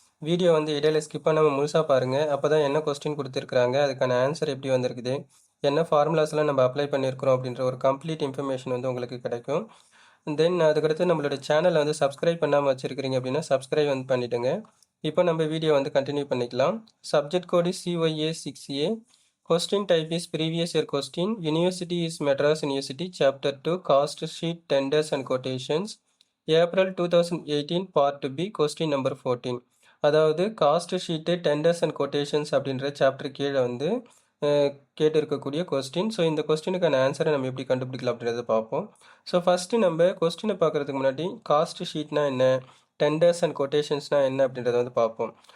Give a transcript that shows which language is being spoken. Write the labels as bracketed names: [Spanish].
[Tamil] Video வந்து இடையில skip பண்ணாமல் முழுசாக பாருங்கள். அப்போ தான் என்ன கொஸ்டின் கொடுத்துருக்காங்க, அதுக்கான ஆன்சர் எப்படி வந்திருக்குது, என்ன ஃபார்முலாஸ்லாம் நம்ம அப்ளை பண்ணியிருக்கிறோம் அப்படின்ற ஒரு கம்ப்ளீட் இன்ஃபர்மேஷன் வந்து உங்களுக்கு கிடைக்கும். தென் அதுக்கடுத்து நம்மளோட சேனலை வந்து சப்ஸ்கிரைப் பண்ணாமல் வச்சுருக்கிறீங்க அப்படின்னா சப்ஸ்கிரைப் வந்து பண்ணிவிடுங்க. இப்போ நம்ம வீடியோ வந்து கண்டினியூ பண்ணிக்கலாம். Subject code CYA 6A. [English] Question type is previous year question. University is Madras University. Chapter 2 Cost Sheet Tenders and Quotations. April 2018 Part B. Question number 14. [Tamil] அதாவது cost sheet tenders and quotations அப்படின்ற chapter கீழே வந்து கேட்டிருக்கக்கூடிய question. So இந்த கொஸ்டினுக்கான ஆன்சரை நம்ம எப்படி கண்டுபிடிக்கலாம் அப்படின்றத பார்ப்போம். ஸோ ஃபஸ்ட்டு நம்ம கொஸ்டினை பார்க்குறதுக்கு முன்னாடி காஸ்ட் ஷீட்னா என்ன, டெண்டர்ஸ் அண்ட் கொட்டேஷன்ஸ்னால் என்ன அப்படின்றத வந்து பார்ப்போம்.